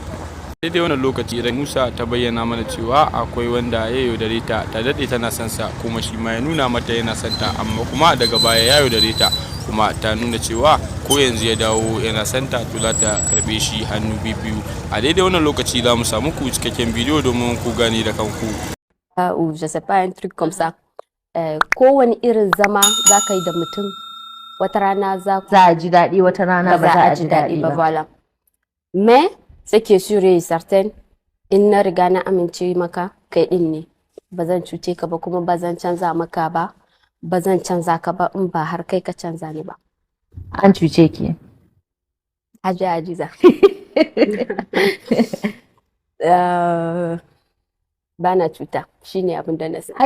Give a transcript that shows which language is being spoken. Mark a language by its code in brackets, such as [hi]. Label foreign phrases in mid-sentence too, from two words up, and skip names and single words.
[ha] Daidai wannan lokaci idan Musa ta bayyana mana cewa akwai wanda ya yaudare ta daɗe tana son sa kuma shi ma ya nuna mata yana son ta amma kuma daga baya ya yaudare ta kuma ta nuna cewa ko yanzu ya dawo yana son ta to za ta karɓe shi hannu biyu. A daidai wannan lokaci za mu samu ku cikakken bidiyo domin ku gane da kanku. [fr] Je sais pas un truc comme ça. [ha] Kowane irin zama za ka yi da mutum wata rana za a ji daɗi wata rana ba za a ji daɗi ba. [fr] Voilà. Mais ce qui est sûr et certain, [ha] in na riga na amince maka kai din ne, ba zan cuce ka ba kuma ba zan canza maka ba, ba zan canza ka ba in ba har kai ka canza ni ba. An cuce ki? Ajiza. Ba na cuta, shine abin da na sani.